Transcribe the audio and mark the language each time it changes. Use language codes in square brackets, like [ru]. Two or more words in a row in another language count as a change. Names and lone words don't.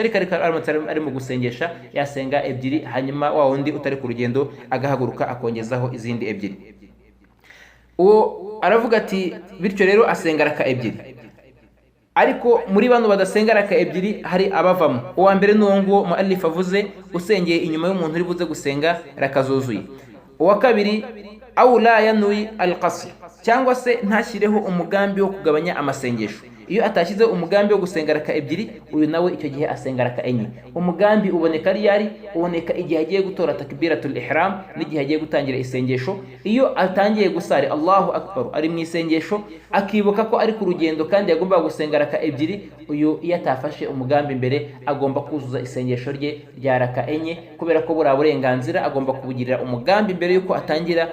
[rw] Ariko ari mu gusengesha yasenga ebyiri, hanyuma wa wundi utari ku rugendo agahaguruka akongezaho izindi ebyiri. Uwo aravuga ati bityo rero asenga raka ebyiri. Ariko muri bano badasenga raka ebyiri hari abavamo. Uwa mbere ni uwo nguwo muallif avuze usengeye inyuma y'umuntu uri buze gusenga raka zuzuye. Uwa kabiri [ar] أو لا ينوي القصر, [rw] cyangwa se ntashyireho umugambi wo kugabanya amasengesho. Iyo atashyizeho umugambi wo gusenga raka ebyiri, uyu nawe icyo gihe asenga raka enye. Umugambi uboneka ryari? Uboneka igihe agiye gutora [ar] تكبيرة الإحرام [rw] n'igihe agiye gutangira isengesho. Iyo atangiye gusari [ar] الله أكبر [rw] ari mu isengesho, akibuka ko ari ku rugendo kandi yagomba gusenga raka ebyiri, uyu iyo atafashe umugambi mbere agomba kuzuza isengesho rye rya raka enye, kubera ko buri burenganzira agomba kubugirira umugambi mbere yuko atangira.